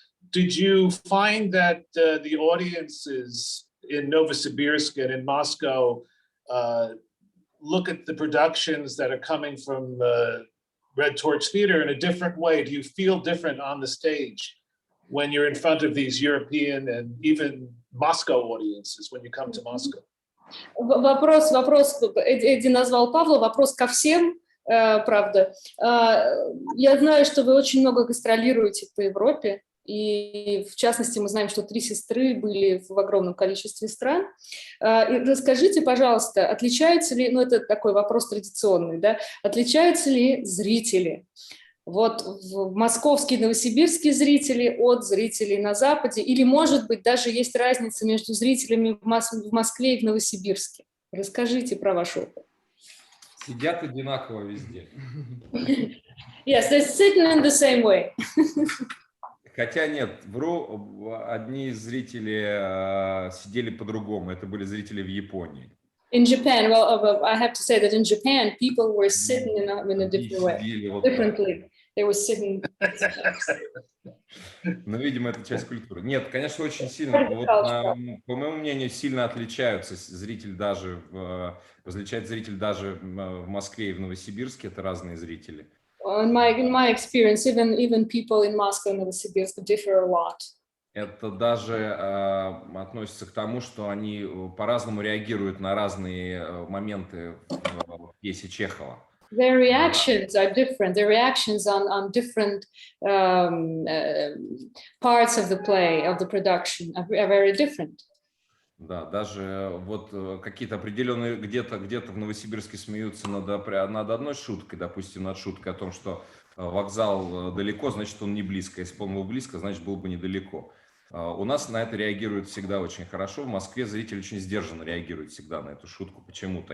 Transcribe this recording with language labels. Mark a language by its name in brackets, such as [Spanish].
[English] Did you find that the audiences in Novosibirsk and in Moscow look at the productions that are coming from Red Torch Theater in a different way? Do you feel different on the stage when you're in front of these European and even Moscow audiences when you come to Moscow? [Russian] Вопрос, Эдди назвал Павла, вопрос ко всем, правда. Я знаю, что вы очень много гастролируете по Европе, и в частности мы знаем, что Три сестры были в огромном количестве стран. И расскажите, пожалуйста, отличаются ли, ну это такой вопрос традиционный, да, отличаются ли зрители? Вот московские, новосибирские зрители от зрителей на Западе, или, может быть, даже есть разница между зрителями в Москве и в Новосибирске? Расскажите про ваш опыт. Сидят одинаково везде. [English] Yes, they're sitting in the same way. [Russian] Хотя нет, вру, одни из зрителей сидели по-другому, это были зрители в Японии. [English] In Japan, well, I have to say that in Japan, people were sitting in a different way, differently. They were sitting. [Russian] Ну, видимо, это часть культуры. Нет, конечно, очень сильно. Вот, по моему мнению, сильно отличаются зритель даже в Москве и в Новосибирске. Это разные зрители. [English] In my experience, even people in Moscow and Novosibirsk differ a lot. [Russian] Это даже относится к тому, что они по-разному реагируют на разные моменты в пьесе Чехова. [English] Their reactions are different. Their reactions on different parts of the play, of the production, are very different. [Russian] Да, даже вот какие-то определенные где-то в Новосибирске смеются над одной шуткой, допустим, над шуткой о том, что вокзал далеко, значит, он не близко. Если бы он был близко, значит, был бы недалеко. У нас на это реагируют всегда очень хорошо. В Москве зритель очень сдержанно реагирует всегда на эту шутку почему-то.